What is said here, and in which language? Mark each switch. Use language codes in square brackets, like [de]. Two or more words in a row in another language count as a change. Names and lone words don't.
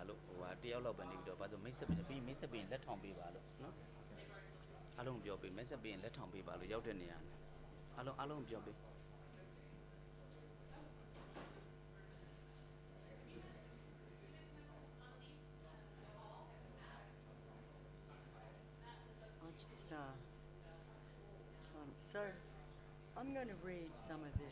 [my] တယောက်လောက်ပဲနေပြီးတော့ဘာလို့မိတ်ဆက်ပြီးမိတ်ဆက်ပြီးလက်ထောင်ပေးပါလို့နော်အားလုံးပြောပေးမိတ်ဆက်ပြီးလက်ထောင်ပေးပါလို့ရောက်တဲ့နေရာအားလုံးပြောပေး [en] So, I'm going to read some of this.